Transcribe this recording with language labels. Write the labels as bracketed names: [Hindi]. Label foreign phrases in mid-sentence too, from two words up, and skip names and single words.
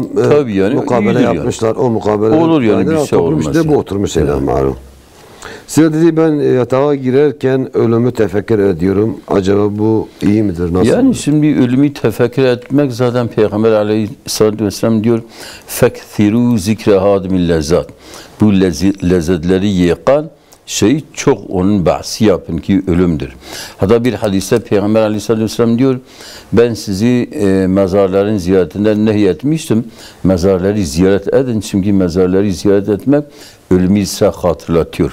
[Turkish] yani, mukabele yapmışlar. Yani. O mukabele olur yani bir şey olmaz. İşte bu oturmuş şeyler malum. Size dedi ben yatağa girerken ölümü tefekkür ediyorum. Acaba bu iyi midir? Nasıl? Yani şimdi ölümü tefekkür etmek zaten Peygamber [Arabic] عليه الصلاة والسلام [Turkish] diyor [Arabic] فَكْثِرُوا ذِكْرَ هَادِمِ اللَّذَّاتِ [Turkish] Bu lezzetleri yıkan şey çok onun bahsi yapın ki ölümdür. Hatta bir hadiste Peygamber [Arabic] عليه الصلاة والسلام [Turkish] diyor ben sizi mezarların ziyaretinden nehyetmiştim. Mezarları ziyaret edin çünkü mezarları ziyaret etmek ölümü ise hatırlatıyor.